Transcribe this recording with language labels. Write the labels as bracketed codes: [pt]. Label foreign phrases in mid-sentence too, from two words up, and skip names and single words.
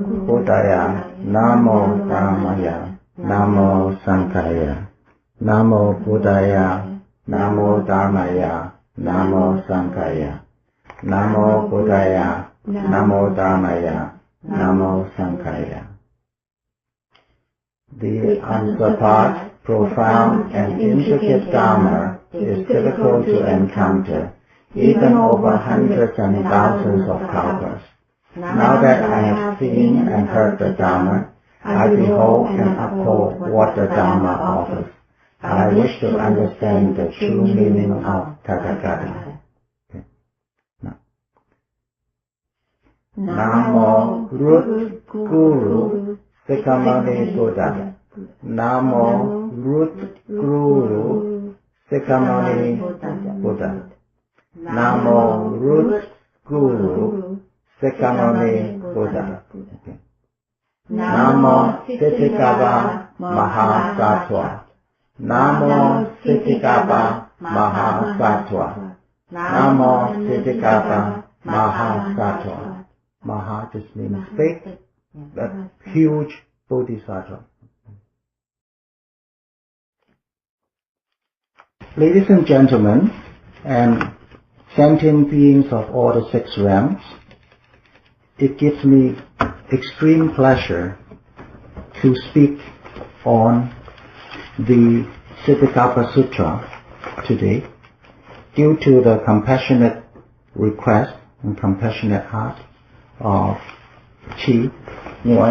[pi] Buddhaya, Namo Dhammaya, Namo Sanghaya. Namo Buddhaya, Namo Dhammaya, Namo Sanghaya. Namo Buddhaya, Namo Dhammaya, Namo Sanghaya. [en] The unsurpassed, profound and intricate Dharma is difficult to encounter, even over hundreds and thousands of kalpas. Now that I have seen and heard the Dharma, I behold and uphold what the Dharma offers. I wish to understand the true meaning of Tathagata. Namo Root Guru Shakyamuni Buddha. Namo Root Guru Shakyamuni Buddha. Namo Root Guru Shakyamuni Buddha. Namo Ksitigarbha Sutra. Namo Ksitigarbha Sutra. Namo Ksitigarbha Sutra. Maha just means big, a huge bodhisattva. Ladies and gentlemen, and sentient beings of all the 6 realms, it gives me extreme pleasure to speak on the Ksitigarbha Sutra today, due to the compassionate request and compassionate heart of Chi Nguyen.